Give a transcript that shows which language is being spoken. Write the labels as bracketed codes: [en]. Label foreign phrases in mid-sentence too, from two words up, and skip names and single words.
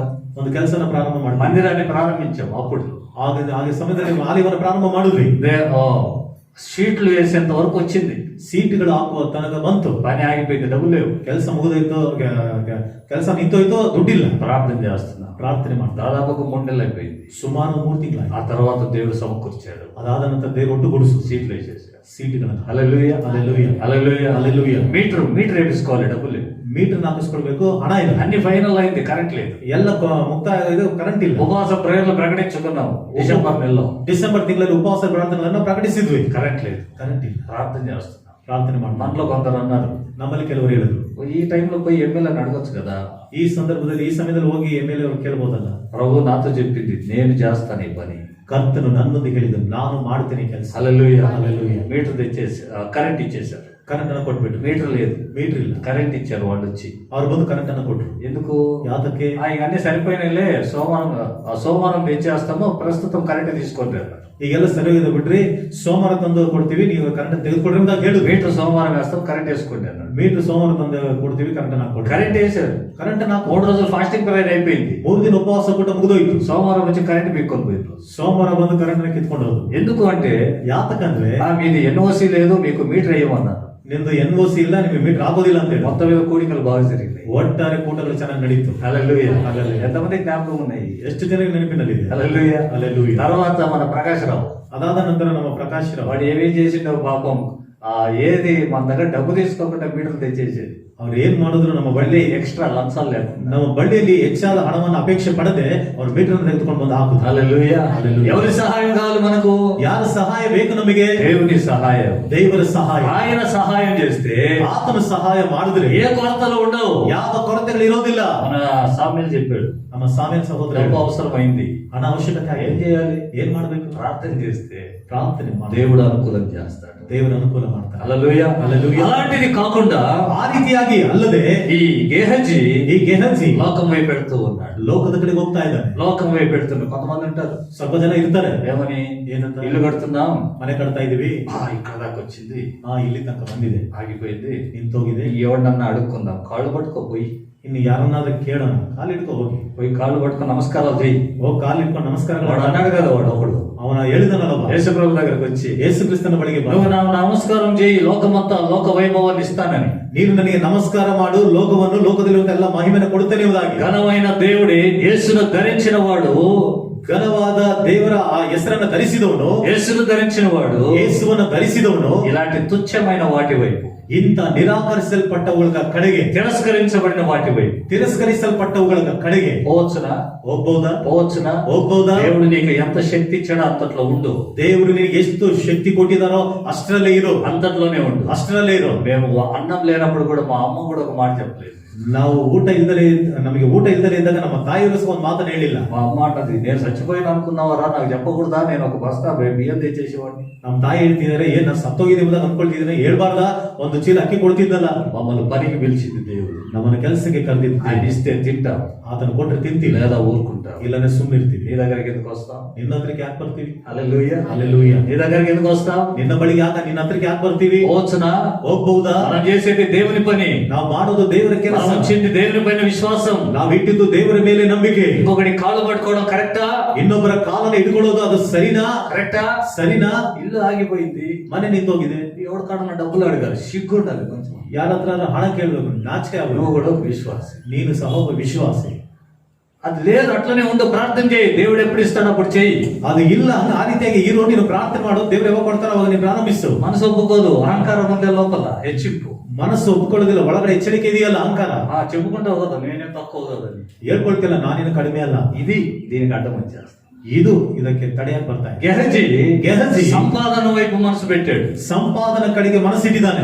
[kn] ಒಂದು ಕೆಲಸನ ಪ್ರಾರಂಭ ಮಾಡಿ [te] మందిరాన్ని ప్రారంభించాం. అప్పుడు [kn] ಆಗ ಸಮಯದಲ್ಲಿ ಆಲಯವನ್ನು ಪ್ರಾರಂಭ ಮಾಡಿದ್ವಿ. [te] షీట్లు వేసేంత వరకు వచ్చింది. [kn] ಸೀಟುಗಳು ಹಾಕುವ ತನಕ ಬಂತು. [te] పని ఆగిపోయింది, డబ్బులు లేవు. [kn] ಕೆಲಸ ಮುಗಿದೋಯ್ತು, ಕೆಲಸ ನಿಂತೋಯ್ತು, ದುಡ್ಡಿಲ್ಲ. [te] ప్రార్థన చేస్తున్నా. [kn] ಪ್ರಾರ್ಥನೆ ಮಾಡ್ತಾ [te] దాదాపు 3 నెలలు అయిపోయింది. [kn] ಸುಮಾರು 3 ತಿಂಗಳಾಯ್ತು. [te] ఆ తర్వాత దేవుడు సమకూర్చాడు. [kn] ಅದಾದ ನಂತರ ದೇವರು ಒಟ್ಟುಗೂಡಿಸು [te] సీట్లు వేసేసాడు. [kn] ಸೀಟುಗಳನ್ನು. [te] హల్లెలూయా, హల్లెలూయా, హల్లెలూయా, హల్లెలూయా. మీటర్ వేసుకోవాలి, డబ్బులు లేవు. [kn] ಮೀಟರ್ ಹಾಕಿಸ್ಕೊಳ್ಬೇಕು, ಹಣ ಇಲ್ಲ. [te] అన్ని ఫైనల్ అయింది, కరెంట్ లేదు. [kn] ಎಲ್ಲ ಮುಕ್ತಾಯ ಇದು, ಕರೆಂಟ್ ಇಲ್ಲ. [te] ఉపవాస ప్రేయర్లు ప్రకటించుకున్నాం డిసెంబర్ నెలలో. [kn] ಡಿಸೆಂಬರ್ ತಿಂಗಳಲ್ಲಿ ಉಪವಾಸ ಪ್ರಾರ್ಥನೆಗಳನ್ನು ಪ್ರಕಟಿಸಿದ್ವಿ. [te] కరెంట్ లేదు. [kn] ಕರೆಂಟ್ ಇಲ್ಲ. [te] ప్రార్థన చేస్తున్నాం. [kn] ಪ್ರಾರ್ಥನೆ ಮಾಡಿ [te] మనలో కొందరు అన్నారు, [kn] ನಮ್ಮಲ್ಲಿ ಕೆಲವರು ಹೇಳಿದ್ರು, [te] ఈ టైంలో పోయి ఎమ్మెల్యేని అడగొచ్చు కదా. [kn] ಈ ಸಂದರ್ಭದಲ್ಲಿ ಈ ಸಮಯದಲ್ಲಿ ಹೋಗಿ ಎಮ್ಎಲ್ಎ ಅವರು ಕೇಳಬಹುದಲ್ಲ. [te] ప్రభు నాతో చెప్పింది, నేను చేస్తాను ఈ పని. [kn] ಕರ್ತನು ನನ್ನೊಂದಿಗೆ ಹೇಳಿದನು, ನಾನು ಮಾಡ್ತೇನೆ ಕೆಲಸ. [te] హల్లెలూయా, హల్లెలూయా. మీటర్ తెచ్చేసి కరెంట్ ఇచ్చేసారు. [kn] ಕರೆಂಟ್ ಅನ್ನು ಕೊಟ್ಬಿಟ್ರು. [te] మీటర్ లేదు, [kn] ಮೀಟರ್ ಇಲ್ಲ. [te] కరెంట్ ఇచ్చారు వాళ్ళు వచ్చి. [kn] ಅವ್ರು ಬಂದು ಕರೆಂಟ್ ಅನ್ನು ಕೊಟ್ರು. [te] ఎందుకు? [kn] ಯಾತಕ್ಕೆ? [te] ఇక అన్ని సరిపోయినాయిలే, సోమవారం తెచ్చేస్తాము, ప్రస్తుతం కరెంట్ తీసుకోండి అన్నారు. [kn] ಈಗೆಲ್ಲ ಸರಿ ಇದೆ ಬಿಡ್ರಿ, ಸೋಮವಾರ ತಂದು ಕೊಡ್ತೀವಿ, ನೀವು ಕರೆಂಟ್ ತೆಗೆದುಕೊಡ್ರಿ ಅಂತ ಹೇಳುದು. [te] మీటర్ సోమవారం వేస్తాం, కరెంట్ వేసుకోండి అన్నాడు. [kn] ಮೀಟರ್ ಸೋಮವಾರ ತಂದು ಕೊಡ್ತೀವಿ, ಕರೆಂಟ್ ಅನ್ನು ಹಾಕೊಡ್ರಿ. [te] కరెంట్ వేసారు. [kn] ಕರೆಂಟ್ ಅನ್ನು [te] 3 రోజులు [en] fasting prayer [te] అయిపోయింది. [kn] 3 ದಿನ ಉಪವಾಸ ಕೊಟ್ಟು ಮುಗಿದೋಯ್ತು. [te] సోమవారం వచ్చి కరెంట్ పీక్కొని పోయింది. [kn] ಸೋಮವಾರ ಬಂದು ಕರೆಂಟ್ ಕಿತ್ಕೊಂಡು ಹೋದ್ರು. [te] ఎందుకు అంటే, [kn] ಯಾತಕಂದ್ರೆ [te] మీది ఎన్ఓసి లేదు, మీకు మీటర్ వేయమన్నారు. [kn] ನಿಮ್ದು NOC ಇಲ್ಲ, ನಿಮಗೆ ಮೀಟರ್ ಆಗೋದಿಲ್ಲ ಅಂತ ಹೇಳಿ [te] మొత్తం మీద కూడికలు బాగా జరిగినాయి. [kn] ಒಟ್ಟಾರೆ ಕೂಟಗಳು ಚೆನ್ನಾಗಿ ನಡೀತು. [te] హల్లెలూయా, హల్లెలూయా. ఎంతమంది జ్ఞాపకం ఉన్నాయి? [kn] ಎಷ್ಟು ಜನರಿಗೆ ನೆನಪಿನಲ್ಲಿದೆ? [te] హల్లెలూయా, హల్లెలూయా. తర్వాత మన ప్రకాశరావు, [kn] ಅದಾದ ನಂತರ ನಮ್ಮ ಪ್ರಕಾಶ್ ರಾವ್, [te] వాడు ఏమేం చేసిండో పాపం. ఏది మన దగ్గర డబ్బు తీసుకోకుండా మీటర్ తెచ్చేసేది. [kn] ಅವ್ರು ಏನ್ ಮಾಡಿದ್ರು, ನಮ್ಮ ಬಳ್ಳಿ [te] ఎక్స్ట్రా లంచాలు లేకుండా. [kn] ನಮ್ಮ ಬಳ್ಳಿಯಲ್ಲಿ ಹೆಚ್ಚಾದ ಹಣವನ್ನು ಅಪೇಕ್ಷೆ ಪಡದೆ ಅವ್ರ ಮೀಟರ್ ತೆಗೆದುಕೊಂಡು ಬಂದು ಹಾಕುದು. [te] హల్లెలూయా, హల్లెలూయా. ఎవరి సహాయం కావాలి మనకు? [kn] ಯಾರ ಸಹಾಯ ಬೇಕು ನಮಗೆ? [te] దేవుని సహాయం. [kn] ದೇವರ ಸಹಾಯ. [te] ఆయన సహాయం చేస్తే [kn] ಆತನ ಸಹಾಯ ಮಾಡಿದ್ರೆ [te] ఏ కొరతలు ఉండవు, [kn] ಯಾವ ಕೊರತೆಗಳು ಇರೋದಿಲ್ಲ. [te] మన సామ్యులు చెప్పాడు, [kn] ನಮ್ಮ ಸಾಮೇಲ್ ಸಹೋದರ [te] డబ్బు అవసరమైంది, [kn] ಹಣ ಅವಶ್ಯಕತೆ [te] ఏం [kn] ಆಗಿದೆ. [te] చేయాలి? [kn] ಏನ್ ಮಾಡ್ಬೇಕು? [te] ప్రార్థన చేస్తే [kn] ಪ್ರಾರ್ಥನೆ ಮಾಡಿ [te] దేవుడు అనుకూలం చేస్తాడు. [kn] ದೇವರ ಅನುಕೂಲ ಮಾಡ್ತಾರೆ. [te] హల్లెలూయా, హల్లెలూయా. అలాంటిది కాకుండా [kn] ಆ ರೀತಿಯಾಗಿ ಅಲ್ಲದೆ [te] ఈ గేహజీ [kn] ಈ ಗೆಹಜಿ [te] లోకం వైపు పెడుతూ ఉన్నాడు. [kn] ಲೋಕದ ಕಡೆಗೆ ಹೋಗ್ತಾ ಇದ್ದಾನೆ. [te] లోకం వైపు పెడుతున్నాడు. కొంతమంది అంటారు, [kn] ಸ್ವಲ್ಪ ಜನ ಇರ್ತಾರೆ, [te] ఏమని, [kn] ಏನಂತ, [te] ఇల్లు కడుతున్నాం, [kn] ಮನೆ ಕಟ್ತಾ ಇದೀವಿ, [te] ఇక్కడ దాకా వచ్చింది, [kn] ಇಲ್ಲಿ ತನಕ ಬಂದಿದೆ, [te] ఆగిపోయింది, [kn] ನಿಂತೋಗಿದೆ, [te] ఎవడన్నా అడుక్కుందాం, కాళ్ళు పట్టుకోపోయి [kn] ಇನ್ನು ಯಾರನ್ನಾದ್ರೂ ಕೇಳೋಣ, ಕಾಲು ಇಟ್ಕೋ ಹೋಗಿ, [te] పోయి కాళ్ళు పట్టుకొని నమస్కారాలు చేయి. [kn] ಹೋಗಿ ಕಾಲು ಇಟ್ಕೊಂಡು ನಮಸ್ಕಾರಗಳು [te] వాడు అన్నాడు కదా, వాడు ఒకడు [kn] ಅವನ ಹೇಳಿದನಲ್ಲ, [te] యేసు ప్రభు దగ్గరకు వచ్చి, [kn] ಯೇಸು ಕ್ರಿಸ್ತನ ಬಳಿಗೆ ಬಾ, [te] నువ్వు నాకు నమస్కారం చేయి, లోకమంతా లోక వైభవాన్ని ఇస్తానని. [kn] ನೀನು ನನಗೆ ನಮಸ್ಕಾರ ಮಾಡು, ಲೋಕವನ್ನು ಲೋಕದಲ್ಲಿರುವಂತ ಎಲ್ಲ ಮಹಿಮೆಯನ್ನು ಕೊಡುತ್ತೇನೆ ಎಂಬುದಾಗಿ. [te] ఘనమైన దేవుడే యేసును ధరించిన వాడు, [kn] ಘನವಾದ ದೇವರ ಆ ಹೆಸರನ್ನು ಧರಿಸಿದವನು, [te] యేసును ధరించిన వాడు [kn] ಯೇಸುವನ್ನು ಧರಿಸಿದವನು [te] ఇలాంటి తుచ్చమైన వాటి వైపు, [kn] ಇಂಥ ನಿರಾಕರಿಸಲ್ಪಟ್ಟವುಗಳ ಕಡೆಗೆ, [te] తిరస్కరించబడిన వాటి వైపు [kn] ತಿರಸ್ಕರಿಸಲ್ಪಟ್ಟವುಗಳ ಕಡೆಗೆ [te] పోవచ్చునా [kn] ಹೋಗ್ಬಹುದಾ? [te] దేవుడు నీకు ఎంత శక్తి ఇచ్చాడో అంతట్లో ఉండు, [kn] ದೇವರು ನಿನಗೆ ಎಷ್ಟು ಶಕ್ತಿ ಕೊಟ್ಟಿದಾರೋ ಅಷ್ಟರಲ್ಲೇ ಇರು, [te] అంతట్లోనే ఉండు. [kn] ಅಷ್ಟರಲ್ಲೇ ಇರು. [te] మేము అన్నం లేనప్పుడు కూడా మా అమ్మ కూడా ఒక మాట చెప్పలేదు. [kn] ನಾವು ನಮಗೆ ಊಟ ಇಲ್ದಲೇ ಇದ್ದಾಗ ನಮ್ಮ ತಾಯಿಯವರು ಒಂದು ಮಾತನ್ನ ಹೇಳಿಲ್ಲ. [te] మా అమ్మ అంటది, నేను చచ్చిపోయిన అనుకున్నావరా, నాకు చెప్పకూడదా, నేను ఒక బస్తా బియ్యం తెచ్చేసేవాడిని. [kn] ನಮ್ಮ ತಾಯಿ ಹೇಳ್ತಿದಾರೆ, ಏನ್ ನಾನು ಸತ್ತೋಗಿದೆ ಎಂಬುದಾಗಿ ಅನ್ಕೊಳ್ತಿದ್ದೇನೆ, ಹೇಳ್ಬಾರ್ದ, ಒಂದು ಚೀಲ ಅಕ್ಕಿ ಕೊಡ್ತಿದ್ದಲ್ಲ. [te] మమ్మల్ని పనికి పిలిచింది దేవుడు. [kn] ನಮ್ಮನ್ನ ಕೆಲಸಕ್ಕೆ ಕರೆದಿದ್ದು, [te] ఆయన ఇస్తే తింటాం, [kn] ಆತನ ಕೊಟ್ರೆ ತಿಂತೀವಿ, [te] లేదా ఊరుకుంటాం. [kn] ಇಲ್ಲಂದ್ರೆ ಸುಮ್ಮನಿರ್ತೀವಿ. [te] నీ దగ్గరికి ఎందుకు వస్తాం? [kn] ನಿನ್ನ ಹತ್ರಕ್ಕೆ ಯಾಕೆ ಬರ್ತೀವಿ? [te] హల్లెలూయా. [kn] ಹಲ್ಲೆಲೂಯಾ. [te] నీ దగ్గరికి ఎందుకు వస్తాం? [kn] ನಿನ್ನ ಬಳಿಗೆ ನಿನ್ನ ಹತ್ರಕ್ಕೆ ಯಾಕೆ ಬರ್ತೀವಿ? [te] పోవచ్చునా? [kn] ಹೋಗ್ಬಹುದಾ? [te] మనం చేసేది దేవుని పని, [kn] ನಾವು ಮಾಡೋದು ದೇವರ ಕೆಲಸ, [te] మనం వచ్చింది దేవుని పైన విశ్వాసం. [kn] ನಾವು ఇಟ್ಟಿದ್ದು ದೇವರ ಮೇಲೆ ನಂಬಿಕೆ. [te] ఇంకొకటి కాళ్ళు పట్టుకోవడం కరెక్టా? [kn] ಇನ್ನೊಬ್ಬರ ಕಾಲನ್ನು ಹಿಡ್ಕೊಳ್ಳೋದು ಅದು ಸರಿನಾ? [te] కరెక్టా? [kn] ಸರಿನಾ? [te] ఇల్లు ఆగిపోయింది, [kn] ಮನೆ ನಿಂತೋಗಿದೆ, [te] ఎవరి కాడన్నా డబ్బులు అడగాలి, సిగ్గుండాలి కొంచెం. [kn] ಯಾರ ಹತ್ರ ಹಣ ಕೇಳ್ಬೇಕು, ನಾಚಿಕೆ [te] నువ్వు [kn] ಆಗೋದು. [te] కూడా ఒక విశ్వాసి. [kn] ನೀನು ಸಹ ಒಬ್ಬ ವಿಶ್ವಾಸಿ. [te] అది లేదు, అట్లనే ఉండు, ప్రార్థన చేయి, దేవుడు ఎప్పుడు ఇస్తాడో అప్పుడు చేయి. [kn] ಅದು ಇಲ್ಲ, ಆ ರೀತಿಯಾಗಿ ಇರೋ, ನೀನು ಪ್ರಾರ್ಥನೆ ಮಾಡು, ದೇವರು ಯಾವಾಗ ಕೊಡ್ತಾರೋ ಅವಾಗ ನೀನು ಪ್ರಾರಂಭಿಸು. [te] మనసు ఒప్పుకోదు, అహంకారం ఉండే లోపల హెచ్చింపు. [kn] ಮನಸ್ಸು ಒಪ್ಕೊಳ್ಳೋದಿಲ್ಲ, ಒಳಗಡೆ ಎಚ್ಚರಿಕೆ ಇದೆಯಲ್ಲ, ಅಹಂಕಾರ. [te] చెప్పుకుంటా ಹೋದ నేనే తక్కువ కదని, [kn] ಹೇಳ್ಕೊಳ್ತಿಲ್ಲ, ನಾನೇನು ಕಡಿಮೆ ಅಲ್ಲ. [te] ఇది దీనికి అడ్డం వచ్చేస్తా. [kn] ಇದು ಇದಕ್ಕೆ ತಡೆಯಕ್ಕೆ ಬರ್ತಾ ಇದೆ. [te] గెహజీ సంపాదన వైపు మనసు పెట్టాడు, [kn] ಸಂಪಾದನ ಕಡೆಗೆ ಮನಸ್ಸಿಟ್ಟಿದ್ದಾನೆ.